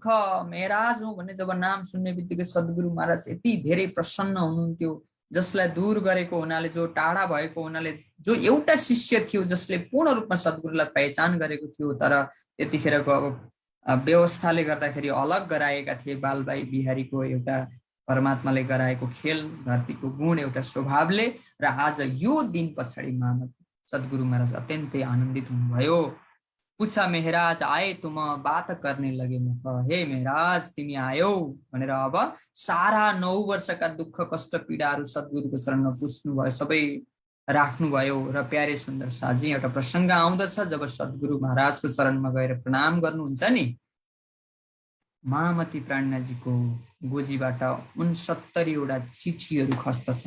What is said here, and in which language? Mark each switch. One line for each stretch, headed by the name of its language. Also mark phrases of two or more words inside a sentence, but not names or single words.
Nepali: मेहराज हुँ भन्ने जब नाम सुन्ने बित्तिकै सद्गुरु महाराज यति धेरै प्रसन्न हुनुहुन्थ्यो, जसलाई दूर गरेको हुनाले, जो टाढा भएको हुनाले, जो एउटा शिष्य थियो जसले पूर्ण रूपमा सद्गुरुलाई पहिचान गरेको थियो, तर त्यतिखेरको अब व्यवस्थाले गर्दाखेरि अलग गराएका थिए। बालबाई बिहारीको एउटा परमात्माले गराएको खेल, धरतीको गुण, एउटा स्वभावले। र आज यो दिन पछाडि महामती सद्गुरु महाराज अत्यन्तै आनन्दित हुनुभयो।
Hindi: पूछा मेहराज आए तुम बात करने लगे मुख।
Nepali: हे मेहराज तिमी आयौ भनेर अब सारा 9 वर्षका दुःख कष्ट पीडाहरू सद्गुरुको चरणमा पुज्नुभयो, सबै राख्नुभयो। र प्यारे सुन्दर साथजी एउटा प्रसङ्ग आउँदछ, जब सद्गुरु महाराजको चरणमा गएर प्रणाम गर्नुहुन्छ नि, महामती प्राणनाथजीको गोजीबाट 69वटा चिठीहरू खस्दछन्।